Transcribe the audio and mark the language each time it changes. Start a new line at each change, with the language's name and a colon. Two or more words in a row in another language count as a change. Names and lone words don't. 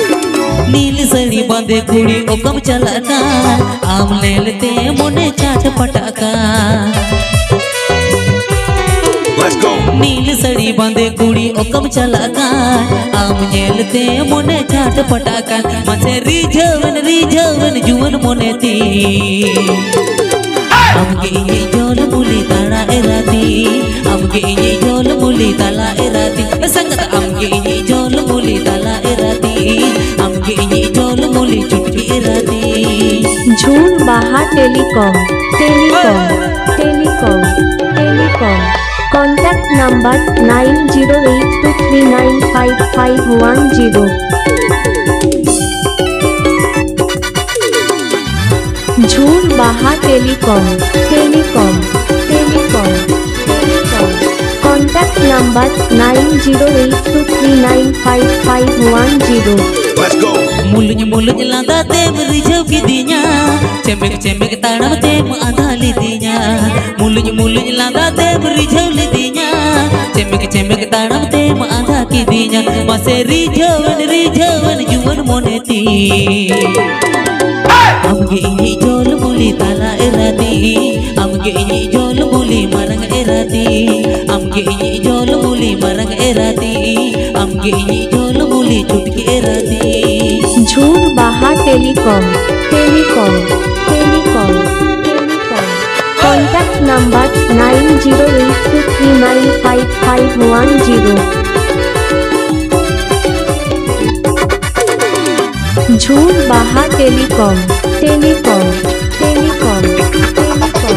Santali: नील सड़ी बांधे कुड़ी ओकम चलाका, आम लेते मोने चाट पटाका।
English: Let's go.
Santali: नील सड़ी बांधे कुड़ी ओकम चलाका, आम लेते मोने चाट पटाका। मसे रिझवन रिझवन जुवन मोनेती, आमगे इनी जोल मुली ताड़ा एराती। आमगे इनी जोल मुली ताला एराती। संगत आमगे इनी जोल मुली ताला एराती, आमगे इनी जोल मुली चुटकी एराती। झूर बाहा टेलीकॉम, टेलीकॉम टेलीकॉम टेलीकॉम।
English: contact number 9082395510।
Santali: झूर बाहा टेलीकॉम, टेलीकॉम टेलीकॉम टेलीकॉम।
English: contact number 9082395510। Let's go.
Santali: मुलुज मुलुज लादा तेम रिझव की दिया, चेमेक चेमेक ताड़म तेम आधा लिदिया। मुलुज मुलुज लादा तेम रिझव लिदिया, चेमेक चेमेक ताड़म तेम आधा की दिया। मसे रिझवन रिझवन जुवन मोनेती, आमगे इनी जोल मुली ताला एराती। आमगे इनी जोल मुली मारंग एराती, आमगे इनी जोल मुली मारंग एराती। आमगे इनी जोल मुली चुटकी एराती। झूर बाहा टेलीकॉम, टेलीकॉम टेलीकॉम टेलीकॉम।
English: contact number 9082395510।
Santali: झूर बाहा टेलीकॉम, टेलीकॉम टेलीकॉम टेलीकॉम।